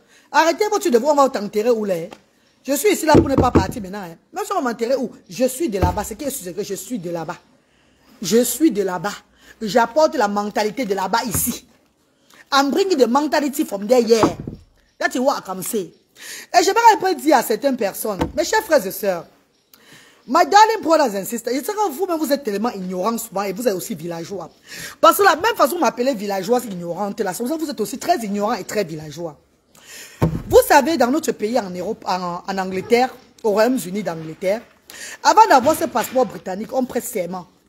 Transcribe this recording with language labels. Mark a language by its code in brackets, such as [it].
[fr] Arrêtez votre devoir, on va t'enterrer où là? Je suis ici là pour ne pas partir maintenant. Hein. Même si on va m'enterrer où? Je suis de là-bas. C'est que je suis de là-bas. Je suis de là-bas. J'apporte la mentalité de là-bas ici. [en] I'm bringing the mentality from there, yeah. That's what I can say. [fr] Et je vais un peu dire à certaines personnes, mes chers frères et sœurs, [en] my darling brothers and sisters, [fr] je sais que vous-même vous êtes tellement ignorants souvent et vous êtes aussi villageois. Parce que la même façon que vous m'appelez villageoise ignorante, la façon vous êtes aussi très ignorant et très villageois. Vous savez, dans notre pays en Europe, en Angleterre, au Royaume-Uni d'Angleterre, avant d'avoir ce passeport britannique, on prête serment.